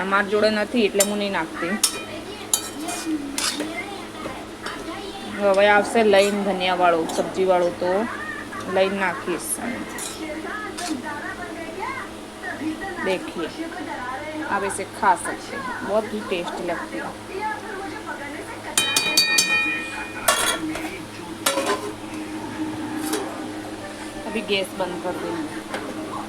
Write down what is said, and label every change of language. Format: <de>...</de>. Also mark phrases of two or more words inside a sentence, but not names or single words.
<gu>મારી જોડે નથી એટલે હું નહીં નાખતી। હવે આવશે લઈને ધનિયાવાળું સબ્જીવાળું તો લઈને નાખીશ।</gu> <hi>देखिए आप इसे खा सकते हैं, बहुत ही टेस्टी लगती है। अभी गैस बंद कर देंगे।</hi>